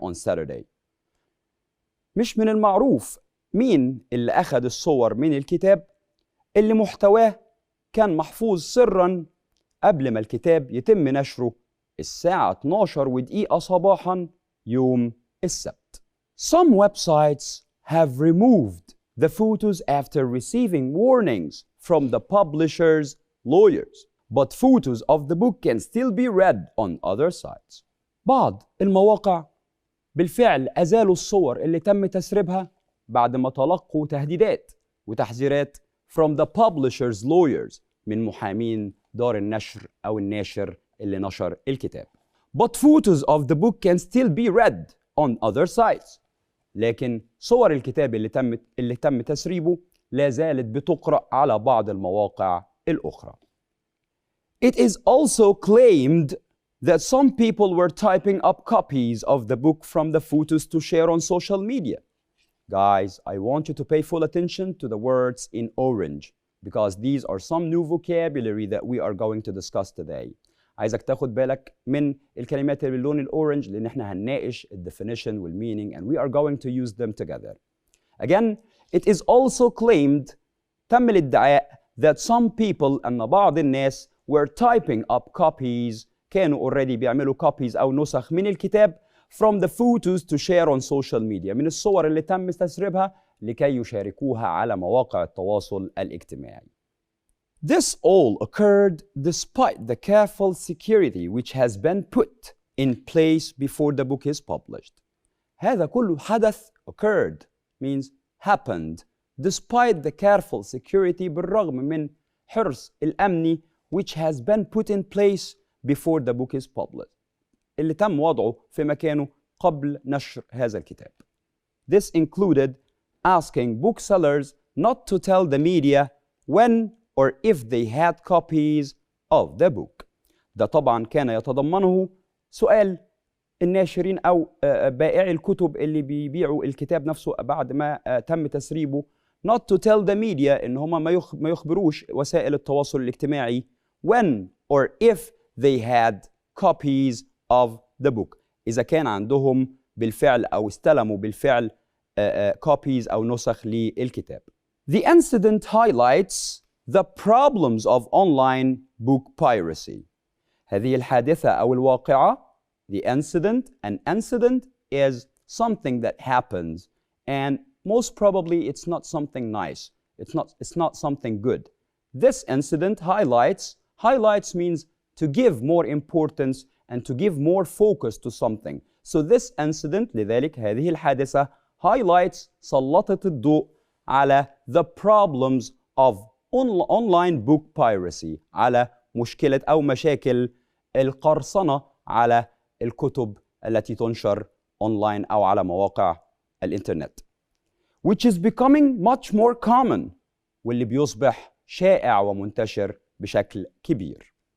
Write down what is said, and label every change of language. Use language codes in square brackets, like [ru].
[en] on Saturday. [ar] مش من المعروف مين اللي أخذ الصور من الكتاب اللي محتواه كان محفوظ سراً قبل ما الكتاب يتم نشره الساعة 12:02 صباحاً يوم السبت. [en] Some websites have removed the photos after receiving warnings from the publisher's lawyers. But photos of the book can still be read on other sites. [ar] بعض المواقع بالفعل أزالوا الصور اللي تم تسريبها بعد ما تلقوا تهديدات وتحذيرات [en] from the publisher's lawyers [ar] من محامين دار النشر أو الناشر اللي نشر الكتاب. [en] But photos of the book can still be read on other sites. [ar] لكن صور الكتاب اللي تم تسريبه لا زالت بتقرأ على بعض المواقع الأخرى. [en] It is also claimed that some people were typing up copies of the book from the photos to share on social media. Guys, I want you to pay full attention to the words in orange because these are some new vocabulary that we are going to discuss today. [ar] عايزك تاخد بالك من الكلمات اللي باللون الأورنج لأن احنا هنناقش definition والmeaning [en] and we are going to use them together. Again, it is also claimed [ar] تم الادعاء [en] that some people [ar] أن بعض الناس [en] were typing up copies [ar] كانوا [en] already [ar] بيعملوا [en] copies [ar] أو نسخ من الكتاب [en] from the photos to share on social media [ar] من الصور اللي تم تسريبها لكي يشاركوها على مواقع التواصل الاجتماعي. [en] This all occurred despite the careful security which has been put in place before the book is published. [ar] هذا كله حدث [en] occurred means happened despite the careful security [ar] بالرغم من حرص الأمني [en] which has been put in place before the book is published [ar] اللي تم وضعه في مكانه قبل نشر هذا الكتاب. [en] This included asking booksellers not to tell the media when or if they had copies of the book. [ar] ده طبعا كان يتضمنه سؤال الناشرين أو بائعي الكتب اللي بيبيعوا الكتاب نفسه بعد ما تم تسريبه [en] not to tell the media [ar] إن هما ما يخبروش وسائل التواصل الاجتماعي [en] when or if they had copies of the book [ar] إذا كان عندهم بالفعل أو استلموا بالفعل copies أو نسخ للكتاب. [en] The incident highlights the problems of online book piracy. [ar] هذه الحادثة أو الواقعة [en] the incident, an incident is something that happens and most probably it's not something nice. It's not something good. This incident highlights means to give more importance and to give more focus to something. So this incident [ar] لذلك هذه الحادثة [en] highlights [ar] سلطت الضوء على [en] the problems of online book piracy [ar] على مشكلة أو مشاكل القرصنة على الكتب التي تنشر online أو على مواقع الإنترنت [en] which is becoming much more common [ar] واللي بيصبح شائع ومنتشر بشكل كبير.